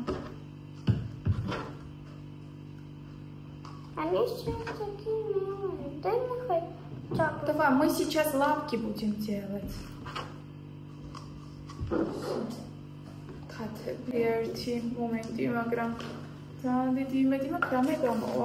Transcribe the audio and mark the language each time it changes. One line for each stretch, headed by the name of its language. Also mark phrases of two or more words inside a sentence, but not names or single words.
Russian: Они сейчас такие милые. Дай мне хоть чапку. Давай, мы сейчас лапки будем делать.
Georgian: ხათები ერთი მომენტი, მაგრამ ძალიან დიდი იმედი მაქვს, რამე გამოვა.